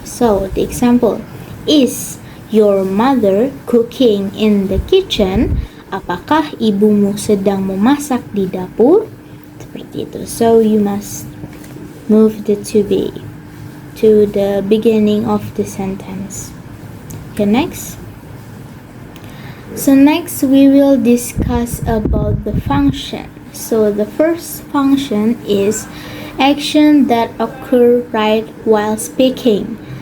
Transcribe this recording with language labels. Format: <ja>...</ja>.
<en>So the example, is your mother cooking in the kitchen?</en> <id>Apakah ibumu sedang memasak di dapur? Seperti itu.</id> <en>So you must move the to be to the beginning of the sentence. Okay, next. So next we will discuss about the function. So the first function is action that occur right while speaking.</en>